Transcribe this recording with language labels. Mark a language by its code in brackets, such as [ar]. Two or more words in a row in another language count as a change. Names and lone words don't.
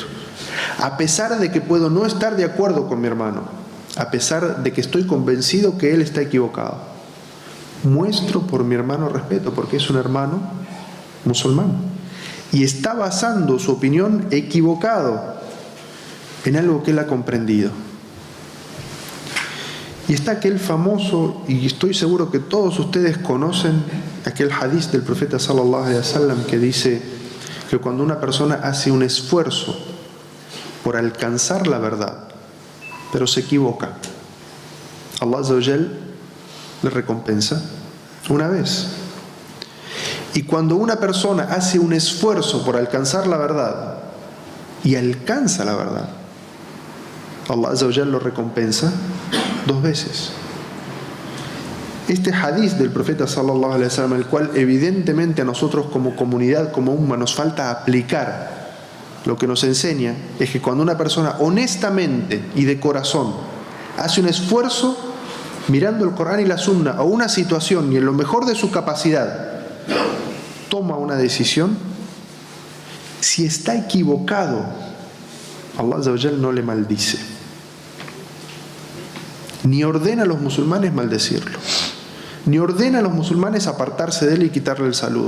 [es] A pesar de que puedo no estar de acuerdo con mi hermano, a pesar de que estoy convencido que él está equivocado, muestro por mi hermano respeto, porque es un hermano musulmán y está basando su opinión equivocado en algo que él ha comprendido. Y está aquel famoso, y estoy seguro que todos ustedes conocen aquel hadith del profeta [ar] صلى الله عليه وسلم [es] que dice que cuando una persona hace un esfuerzo por alcanzar la verdad, pero se equivoca, [ar] الله عز وجل [es] le recompensa una vez. Y cuando una persona hace un esfuerzo por alcanzar la verdad y alcanza la verdad, [ar] الله عز وجل [es] lo recompensa 2 veces. Este hadith del profeta [ar] صلى الله عليه وسلم, [es] el cual evidentemente a nosotros como comunidad, como umma, nos falta aplicar, lo que nos enseña es que cuando una persona honestamente y de corazón hace un esfuerzo mirando el Corán y la Sunna a una situación y en lo mejor de su capacidad toma una decisión, si está equivocado, [ar] الله عز وجل [es] no le maldice, ni ordena a los musulmanes maldecirlo, ni ordena a los musulmanes apartarse de él y quitarle el saludo.